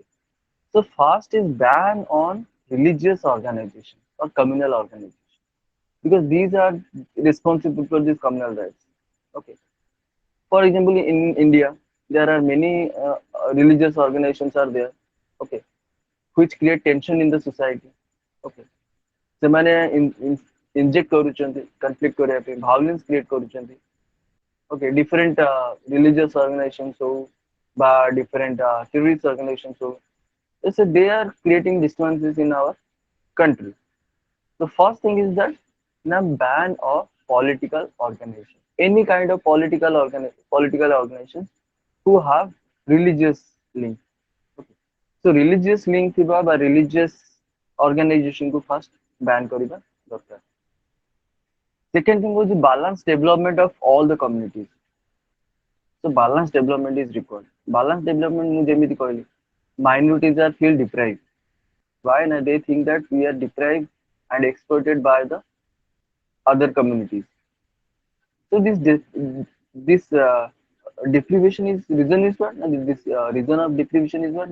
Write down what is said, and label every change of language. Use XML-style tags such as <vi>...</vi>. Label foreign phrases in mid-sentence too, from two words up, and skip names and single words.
<en>So first is ban on religious organization or communal organization, because these are responsible for these communal rights. Okay. For example, in India, there are many religious organizations are there. Okay, which create tension in the society.</en> <or>Okay, ସେମାନେ inject କରୁଛନ୍ତି conflict କରିବା ପାଇଁ,</or> <en>violence create କରୁଛନ୍ତି. Okay, different religious organizations</en> <or>ହଉ ବା</or> <en>different terrorist organizations ହଉ, so they are creating disturbances in our country. The first thing is that now ban of political organization, any kind of political organizations who have religious link. Okay. So religious link</en> <or>ଥିବା ବା</or> <en>religious organization को first ban</en> <or>କରିବା ଦରକାର.</or> <en>Second thing was the balanced development of all the communities. So balanced development is required. Balanced development</en> <or>ମୁଁ ଯେମିତି କହିଲି,</or> <en>minorities are feel deprived. Why? Na, they think that we are deprived and exploited by the other communities. So this deprivation is reason is what? Na, this reason of deprivation is what?</en>